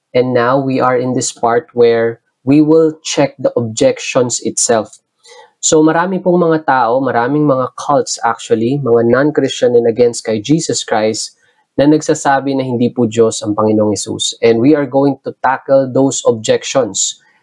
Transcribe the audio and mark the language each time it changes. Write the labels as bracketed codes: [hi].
[en] And now we are in this part where we will check the objections itself. [tl] So marami pong mga tao, maraming mga cults actually, mga non-Christian and against kay Jesus Christ na nagsasabi na hindi po Diyos ang Panginoong Hesus. [en] And we are going to tackle those objections.